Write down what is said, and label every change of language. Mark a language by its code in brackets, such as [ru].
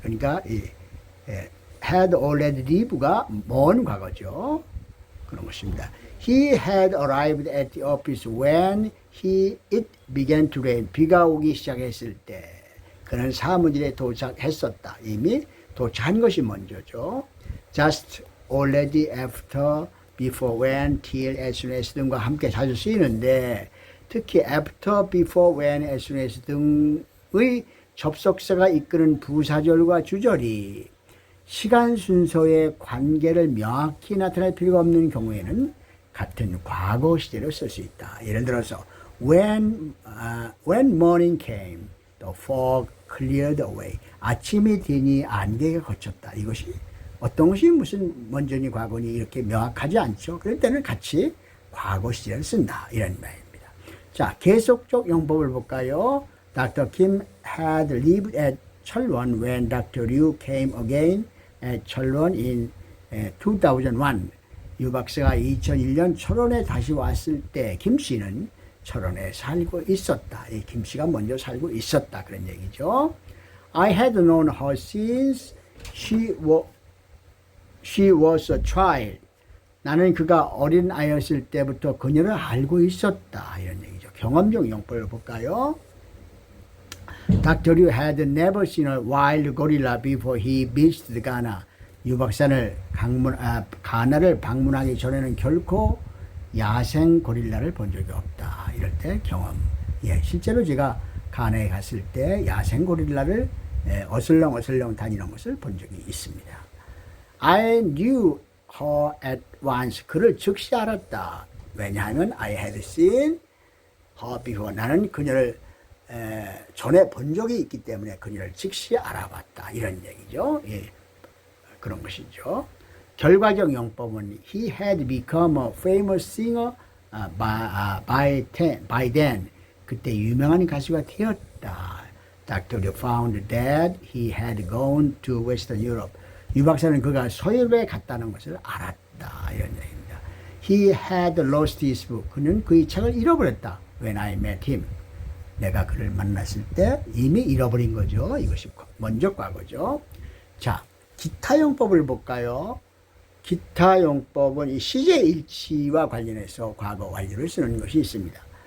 [ko] 그러니까 [en] had already leave [ko] 가 먼 과거죠. 그런 것입니다. [en] He had arrived at the office when it began to rain. [ko] 비가 오기 시작했을 때 그는 사무실에 도착했었다. 이미 도착한 것이 먼저죠. [en] Just, already, after, before, when, till, as soon [ko] as 등과 함께 자주 쓰이는데 특히 [en] after, before, when, as soon [ko] as 등의 접속사가 이끄는 부사절과 주절이 시간 순서의 관계를 명확히 나타낼 필요가 없는 경우에는 같은 과거 시제로 쓸 수 있다. 예를 들어서 [en] when morning came, the fog cleared away. [ko] 아침이 되니 안개가 걷혔다. 이것이 어떤 것이 무슨 먼저니 과거니 이렇게 명확하지 않죠. 그럴 때는 같이 과거 시제를 쓴다. 이런 말입니다. 자, 계속적 용법을 볼까요? [en] Dr. Kim had lived at 철원 when Dr. Liu came again at 철원 in 2001. [ko] 유 박사가 2001년 철원에 다시 왔을 때 김 씨는 철원에 살고 있었다. 이 김 씨가 먼저 살고 있었다. 그런 얘기죠. [en] I had known her since she was a child. [ko] 나는 그가 어린 아이였을 때부터 그녀를 알고 있었다. 이런 얘기죠. 경험적 용법을 볼까요? Dr. [en] Liu had never seen a wild gorilla before he visited Ghana. [ko] 유 박사는 가나를 방문하기 전에는 결코 야생 고릴라를 본 적이 없다. 이럴 때 경험. 실제로 제가 가나에 갔을 때 야생 고릴라를 어슬렁어슬렁 다니는 것을 본 적이 있습니다. [en] I knew her at once. [ko] 그를 즉시 알았다. 왜냐하면 [en] I had seen her before. [ko] 나는 그녀를 전에 본 적이 있기 때문에 그녀를 즉시 알아봤다. 이런 얘기죠. 그런 것이죠. 결과적 용법은 [en] he had become a famous singer by then. [ko] 그때 유명한 가수가 되었다. [en] Dr. Liu found that he had gone to Western Europe. [ko] 유 박사는 그가 서유럽에 갔다는 것을 알았다. 이런 얘기입니다. [en] He had lost his book. [ko] 그는 그의 책을 잃어버렸다. [en] When I met him. [ko] 내가 그를 만났을 때 이미 잃어버린 거죠. 이것이 먼저 과거죠. 자, 기타 용법을 볼까요? 기타 용법은 이 시제 일치와 관련해서 과거 완료를 쓰는 것이 있습니다.